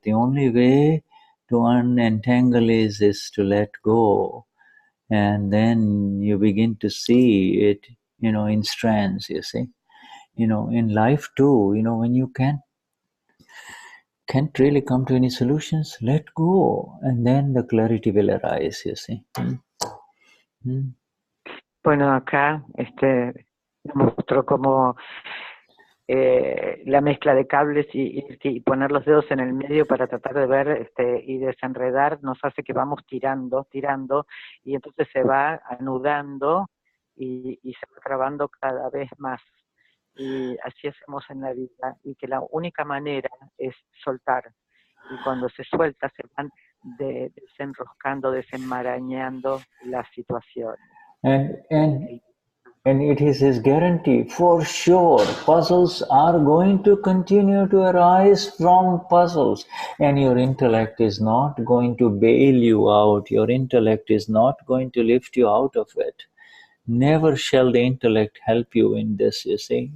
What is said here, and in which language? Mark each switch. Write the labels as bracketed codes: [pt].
[en] The only way to unentangle is to let go, and then you begin to see it, in strands. You see, in life too. When you can't really come to any solutions, let go, and then the clarity will arise. You see. [es] Bueno, acá mostró como la mezcla de cables y poner los dedos en el medio para tratar de ver y desenredar nos hace que vamos tirando y entonces se va anudando y se va trabando cada vez más. Y así hacemos en la vida y que la única manera es soltar. Y cuando se suelta se van desenroscando, desenmarañando las situaciones. [en] And it is his guarantee, for sure, puzzles are going to continue to arise from puzzles. And your intellect is not going to bail you out. Your intellect is not going to lift you out of it. Never shall the intellect help you in this, you see.